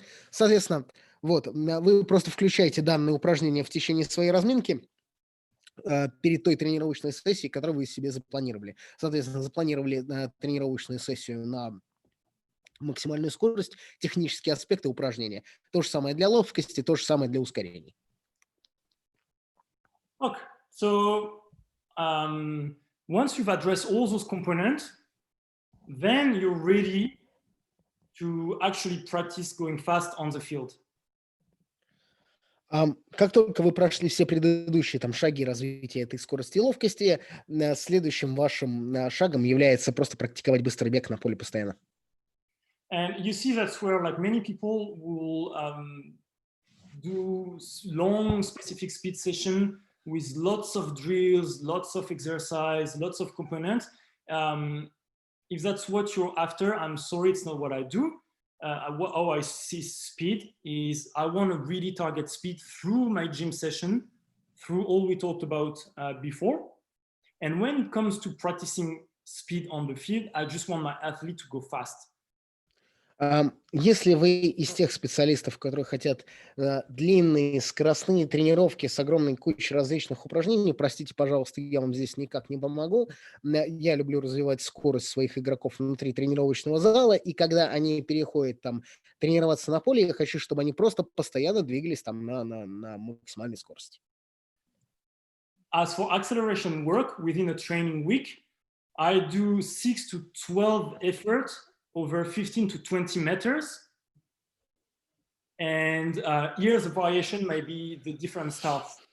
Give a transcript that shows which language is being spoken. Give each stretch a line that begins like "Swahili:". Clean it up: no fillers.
Russian: Соответственно, вот, вы просто включаете данные упражнения в течение своей разминки перед той тренировочной сессией, которую вы себе запланировали. Соответственно, запланировали тренировочную сессию на максимальную скорость, технические аспекты упражнения. То же самое для ловкости, то же самое для ускорений.
English: Okay, so once you've addressed all those components, then you're ready to actually practice going fast on the field.
Russian: Как только вы прошли все предыдущие шаги развития этой скорости и ловкости, следующим вашим шагом является просто практиковать быстрый бег на поле постоянно.
English: And you see that's where like many people will do long specific speed session with lots of drills, lots of exercise, lots of components. If that's what you're after, I'm sorry, it's not what I do. How I see speed is I want to really target speed through my gym session, through all we talked about before. And when it comes to practicing speed on the field, I just want my athlete to go fast.
Russian: Если вы из тех специалистов, которые хотят длинные скоростные тренировки с огромной кучей различных упражнений, простите, пожалуйста, я вам здесь никак не помогу. Я люблю развивать скорость своих игроков внутри тренировочного зала, и когда они переходят там тренироваться на поле, я хочу, чтобы они просто постоянно двигались там на максимальной скорости.
English: As for acceleration work within a training week, I do 6 to 12 efforts over 15 to 20 meters. And here the variation might be the different starts.